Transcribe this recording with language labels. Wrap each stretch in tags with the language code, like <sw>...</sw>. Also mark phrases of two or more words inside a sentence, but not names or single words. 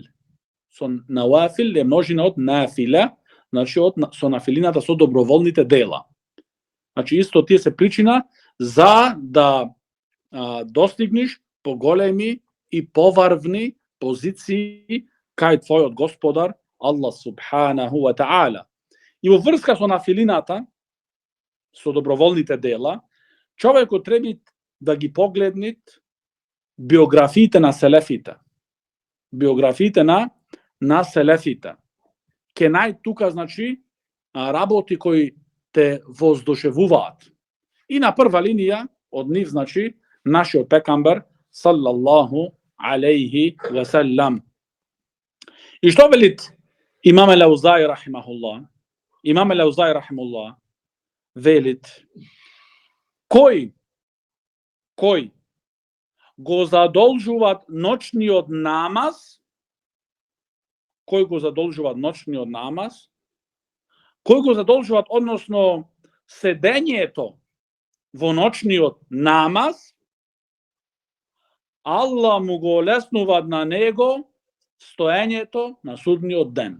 <mk>Со навафил е множина од нафила, значи со нафилината, со доброволните дела. Значи исто тие се причина за да достигнеш поголеми и поварвни позиции кај твојот Господар</mk> <ar>الله سبحانه وتعالى.</ar> <mk>И во врска со нафилината, со доброволните дела, човекот треба да ги погледнет биографиите на селефите. Биографиите на селефите. Ке нај тука, значи, работи кои те воздушевуваат. И на прва линија од нив, значи, нашиот пекамбер</mk> <ar>صلى الله عليه وسلم.</ar> <mk>И што велит имам Ал-Аузаи рахимахуллах? Имам Ал-Аузаи рахимахуллах велит Кои го задолжуваат ноќниот намаз, кои го задолжуваат ноќниот намаз, кои го задолжуваат, односно, седењето во ноќниот намаз, Аллах му го олеснува на него стоењето на судниот ден.</mk>